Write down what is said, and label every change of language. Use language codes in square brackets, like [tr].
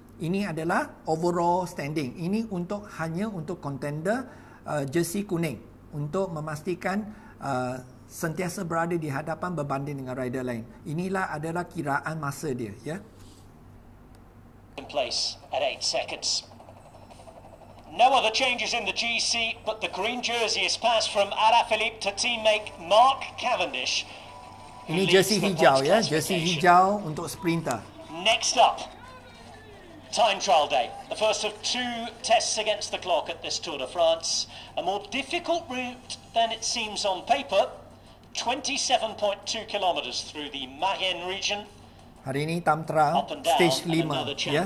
[ms] Ini adalah [en] overall standing. [ms] Ini hanya untuk contender jersey kuning untuk memastikan sentiasa berada di hadapan berbanding dengan rider lain. Inilah adalah kiraan masa dia, ya. [en] In place at 8 seconds. No other changes in the GC, but the green jersey is passed from Alaphilippe to teammate Mark Cavendish. [ms] Ini jersey hijau, ya, jersey hijau untuk sprinter. [en] Next up, time trial day. The first of 2 tests against the clock at this Tour de France. A more difficult route than it seems on paper. 27.2 kilometers through the Mayenne region. [ms] Hari ini Tamtra [en] Up and down, stage 5, and another ya.